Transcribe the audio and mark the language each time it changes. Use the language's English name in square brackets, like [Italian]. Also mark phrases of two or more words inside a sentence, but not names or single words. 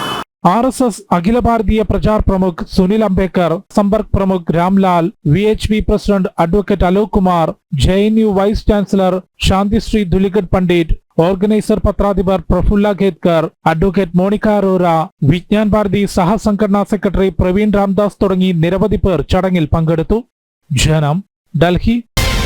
[Hindi] RSS अखिल भारतीय प्रचार प्रमुख सुनील अंबेकर, संपर्क प्रमुख रामलाल, VHP [English] president advocate [Hindi] अलोक कुमार, JNU [English] vice chancellor [Hindi] शांतिश्री धुलिकट पंडित, [Malayalam] ഓർഗനൈസർ പത്രാധിപർ പ്രഫുല്ല ഖേദ്കർ, അഡ്വക്കേറ്റ് മോണിക്ക അറോറ, വിജ്ഞാൻ ഭാരതി സഹസംഘടനാ സെക്രട്ടറി പ്രവീൺ രാംദാസ് തുടങ്ങി നിരവധി പേർ ചടങ്ങിൽ പങ്കെടുത്തു. ജനം, ഡൽഹി.